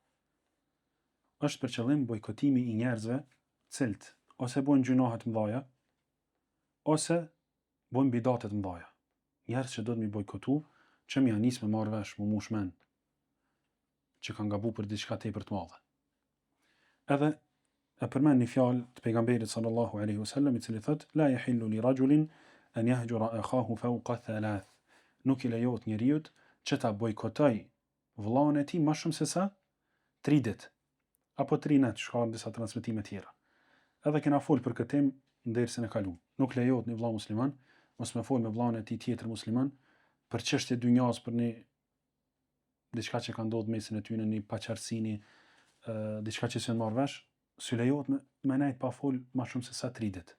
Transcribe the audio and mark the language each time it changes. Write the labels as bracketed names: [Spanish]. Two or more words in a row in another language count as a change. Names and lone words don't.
[Albanian] Është për qëllim bojkotimi i njerëzve, cilët ose bojnë gjunohet mëdhaja, ose bojnë bidatet mëdhaja. Njerëz që do të mi bojkotu, që mi anis me marrë vesh, mu mushmen, që kanë gabu për diçka tepër të madhe. Edhe e përmend një fjalë të pejgamberit [Arabic] صلى الله عليه وسلم, [Albanian] i cili thotë: [Arabic] لا يحل لرجل أن يهجر أخاه فوق ثلاث. [Albanian] Nuk i lejohet njeriut që ta bojkotoj vëllain e tij më shumë se sa 3 ditë, apo 3 natë, shka në disa transmetime tjera. Edhe kena fol për këtë temë në dersën e kaluar. Nuk lejohet një vëlla musliman mos me fol me vllain e tij tjetër musliman për çështje dynjas, për një diçka që ka ndodhur mesin e tyre, një paqartësi, diçka që s'e marr vesh, s'u lejohet me nejt pa fol më shumë se sa 3 ditë.